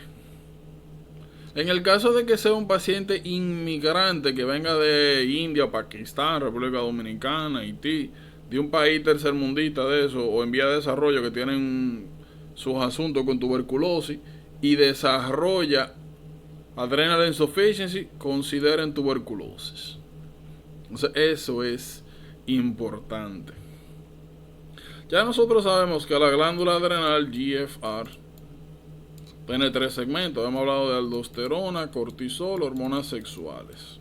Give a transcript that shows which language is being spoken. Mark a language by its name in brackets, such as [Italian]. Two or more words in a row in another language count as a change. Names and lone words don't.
[Spanish] En el caso de que sea un paciente inmigrante que venga de India, Pakistán, República Dominicana, Haití, de un país tercermundista de eso, o en vía de desarrollo que tienen sus asuntos con tuberculosis y desarrolla [English] adrenal insufficiency, [Spanish] consideren tuberculosis. Entonces eso es importante. Ya nosotros sabemos que la glándula adrenal GFR tiene tres segmentos. Hemos hablado de aldosterona, cortisol, hormonas sexuales.